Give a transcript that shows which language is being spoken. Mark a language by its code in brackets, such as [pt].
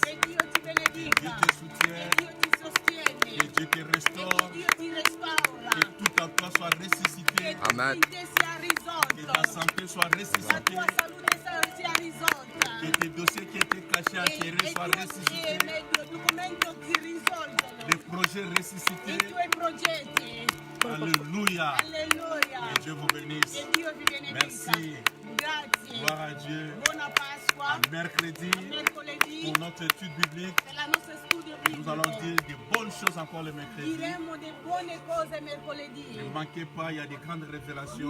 [it] Che Dio ti benedica! [fr] Dieu te soutient, [it] Che Dio ti sostiene! [fr] que Dieu te [it] E [fr] restaure, [it] che Dio ti restaura! [fr] que tout en toi soit [it] Che [fr] ressuscité, Amen. [it] tutto in te sia [fr] que [it] risolto! [fr] ta santé soit [it] La [fr] ressuscitée, [it] tua salute sia risolta! [fr] que tes dossiers qui étaient cachés, enterrés soient ressuscités, [it] i documenti si risolvono, [fr] les projets ressuscités. [it] i tuoi progetti. [fr] Alléluia. [it] Alleluia. [fr] Que Dieu vous bénisse. [it] Che Dio vi benedica. [fr] Merci. [it] Grazie. [fr] Gloire à Dieu. [it] Buona Pasqua. [fr] Mercredi, [it] Mercoledì [fr] pour notre étude biblique, [it] per la nostra studio [fr] nous allons [it] biblico. [fr] dire de bonnes choses encore le mercredi. [it] Diremo delle buone cose mercoledì. [fr] Ne manquez pas, il y a des grandes révélations.